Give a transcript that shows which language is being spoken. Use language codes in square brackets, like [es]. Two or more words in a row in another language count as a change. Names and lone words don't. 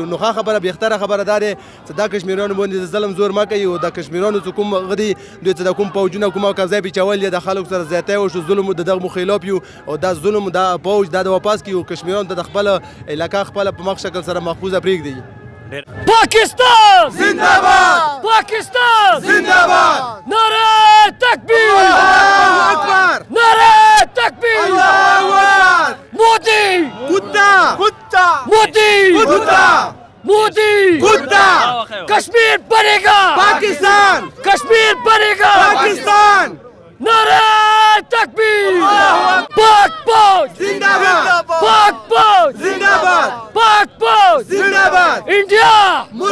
[ps] نو ښه خبره بهتره خبره دا دی چې دا کشمیریانو باندې د ظلم زور مه کوي او د کشمیریانو چې کوم هغه دي دوی چې د کوم پوځونه کوم قبضه پیچول یې د خلکو سره زیاتی وشو ظلم د دغه خلاف یو او دا ظلم دا پوځ دا د واپس کړي او کشمیریانو ته د خپل علاقه خپله په مخ شکل سره محفوظه پرېږدي. [ur] پاکستان زنده‌باد پاکستان زنده‌باد نعره تکبیر [ar] الله اکبر [ur] نعره تکبیر [ar] الله اکبر [ur] مودی کتا کتا مودی کتا مودی کتا کشمیر بنے گا پاکستان کشمیر بنے گا پاکستان نعره تکبیر پاک فوج زنده‌باد پاک فوج زنده‌باد پاک فوج زنده‌باد انڈیا